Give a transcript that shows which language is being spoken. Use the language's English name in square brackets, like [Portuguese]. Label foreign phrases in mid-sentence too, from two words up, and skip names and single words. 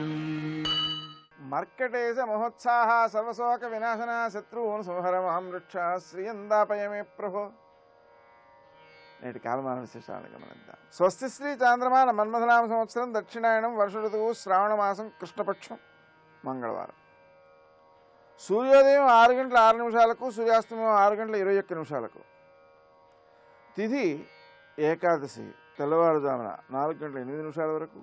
[Sanskrit] मर्कटेश महोत्साह सर्वशोक विनाशना शत्रून् संहर महामृक्षः श्रियंदापयमे प्रभो [Telugu] నేటి కాలమాన విశేషాలను గమనిద్దాం. స్వస్తి శ్రీ చాంద్రమాన మన్మథనామ సంవత్సరం దక్షిణాయనం వర్ష ఋతువు శ్రావణ మాసం కృష్ణపక్షం మంగళవారం. సూర్యోదయం 6:06 సూర్యాస్తమయం 6:21. తిథి ఏకాదశి తెల్లవారుజామున 4:08 వరకు.